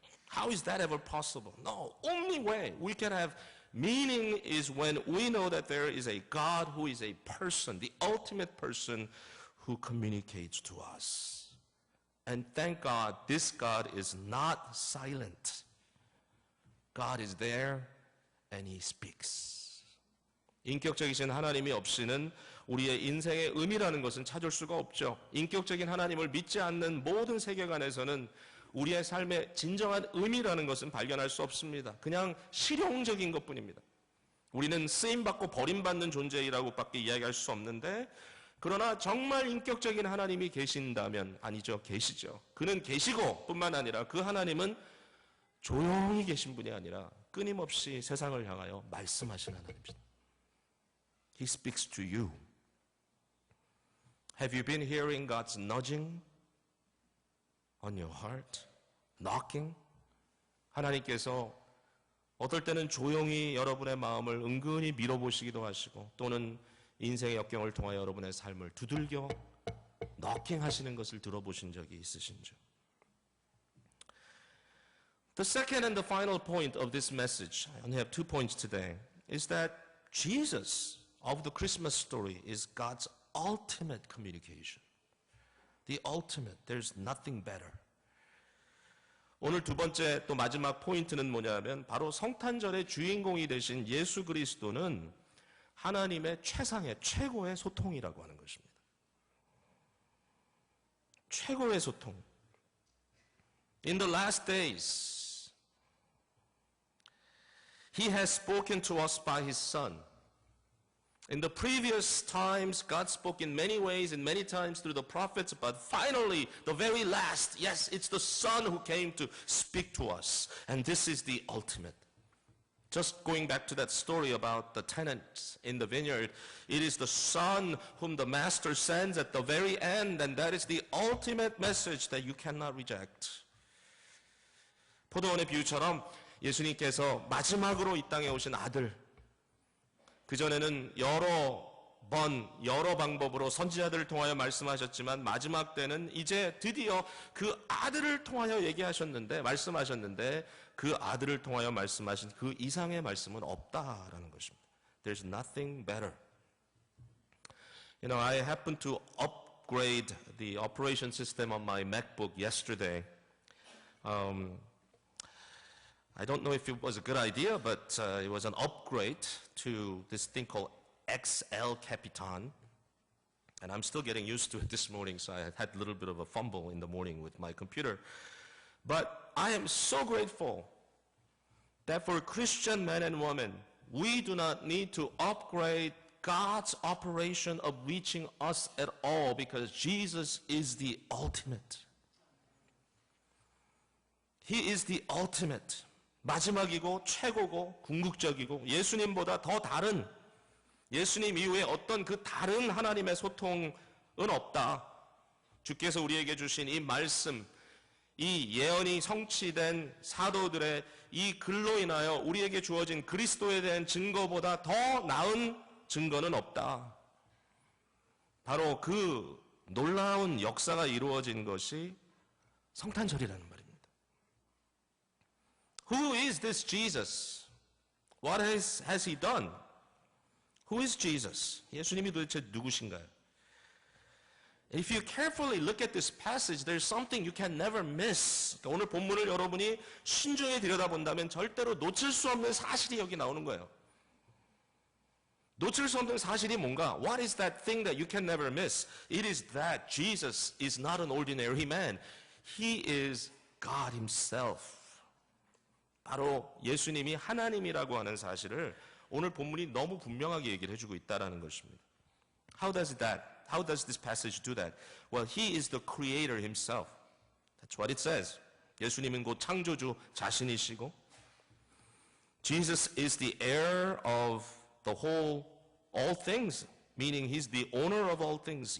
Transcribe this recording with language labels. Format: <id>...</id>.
<en>How is that ever possible? No, only way we can have meaning is when we know that there is a God who is a person, the ultimate person who communicates to us. And thank God, this God is not silent. God is there and He speaks.</en> <ko>인격적이신 하나님이 없이는 우리의 인생의 의미라는 것은 찾을 수가 없죠. 인격적인 하나님을 믿지 않는 모든 세계관에서는 우리의 삶의 진정한 의미라는 것은 발견할 수 없습니다. 그냥 실용적인 것뿐입니다. 우리는 쓰임받고 버림받는 존재이라고밖에 이야기할 수 없는데, 그러나 정말 인격적인 하나님이 계신다면, 아니죠, 계시죠. 그는 계시고 뿐만 아니라 그 하나님은 조용히 계신 분이 아니라 끊임없이 세상을 향하여 말씀하신 하나님입니다.</ko> <en>He speaks to you. Have you been hearing God's nudging on your heart? Knocking?</en> <ko>하나님께서 어떨 때는 조용히 여러분의 마음을 은근히 밀어보시기도 하시고, 또는 인생의 역경을 통하여 여러분의 삶을 두들겨 knocking 하시는 것을 들어보신 적이 있으신지요?</ko> <en>The second and the final point of this message, I only have 2 points today, is that Jesus of the Christmas story is God's ultimate communication. The ultimate. There's nothing better.</en> <ko>오늘 두 번째 또 마지막 포인트는 뭐냐면, 바로 성탄절의 주인공이 되신 예수 그리스도는 하나님의 최상의, 최고의 소통이라고 하는 것입니다. 최고의 소통.</ko> <en>In the last days, He has spoken to us by His Son. In the previous times, God spoke in many ways and many times through the prophets, but finally, the very last, yes, it's the Son who came to speak to us. And this is the ultimate. Just going back to that story about the tenants in the vineyard, it is the Son whom the Master sends at the very end, and that is the ultimate message that you cannot reject.</en> <ko>포도원의 비유처럼 예수님께서 마지막으로 이 땅에 오신 아들, 그전에는 여러 방법으로 선지자들을 통하여 말씀하셨지만, 마지막 때는 이제 드디어 그 아들을 통하여 말씀하셨는데 그 아들을 통하여 말씀하신 그 이상의 말씀은 없다라는 것입니다.</ko> <en>There's nothing better. You know, I happened to upgrade the operation system on my MacBook yesterday. I don't know if it was a good idea, but it was an upgrade to this thing called XL Capitan. And I'm still getting used to it this morning, so I had a little bit of a fumble in the morning with my computer. But I am so grateful that for Christian men and women, we do not need to upgrade God's operation of reaching us at all because Jesus is the ultimate. He is the ultimate.</en> <ko>마지막이고 최고고 궁극적이고 예수님보다 더 다른 예수님 이후에 어떤 그 다른 하나님의 소통은 없다. 주께서 우리에게 주신 이 말씀, 이 예언이 성취된 사도들의 이 글로 인하여 우리에게 주어진 그리스도에 대한 증거보다 더 나은 증거는 없다. 바로 그 놀라운 역사가 이루어진 것이 성탄절이라는 말입니다.</ko> <en>Who is this Jesus? What has he done? Who is Jesus?</en> <ko>예수님이 도대체 누구신가요?</ko> <en>If you carefully look at this passage, there's something you can never miss.</en> <ko>그러니까 오늘 본문을 여러분이 신중히 들여다본다면 절대로 놓칠 수 없는 사실이 여기 나오는 거예요. 놓칠 수 없는 사실이 뭔가?</ko> <en>What is that thing that you can never miss? It is that Jesus is not an ordinary man. He is God himself.</en> <ko>바로 예수님이 하나님이라고 하는 사실을 오늘 본문이 너무 분명하게 얘기를 해주고 있다는 것입니다.</ko> <en>How does this passage do that? Well, he is the creator himself. That's what it says.</en> <ko>예수님은 곧 창조주 자신이시고</ko> <en>Jesus is the heir of the whole, all things, meaning he's the owner of all things.</en>